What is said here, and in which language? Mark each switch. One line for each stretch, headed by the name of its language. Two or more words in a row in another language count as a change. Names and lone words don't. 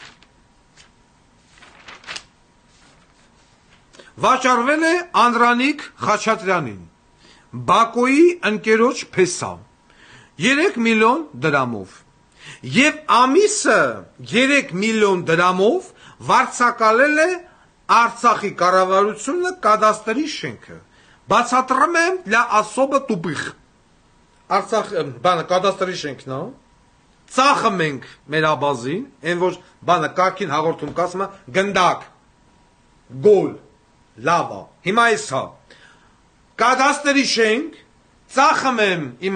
Armenian: վաճառվել է Անդրանիկ Խաչատրյանին, Բակոյի ընկերոջ փեսա, 3 միլիոն դրամով, եւ ամիսը 3 միլիոն դրամով վարձակալել է Արցախի կառավարությունը կադաստրի շենքը։ Բացատրում եմ
Russian: для особо тупых։
Armenian: Արցախ բանը կադաստրի շենքն է, ծախում ենք մեր աբազին, այն որ բանը կարգին հաղորդում կասում է գնդակ, գոլ, լավա։ Հիմա էսա կադաստրի շենք, ծախում եմ իմ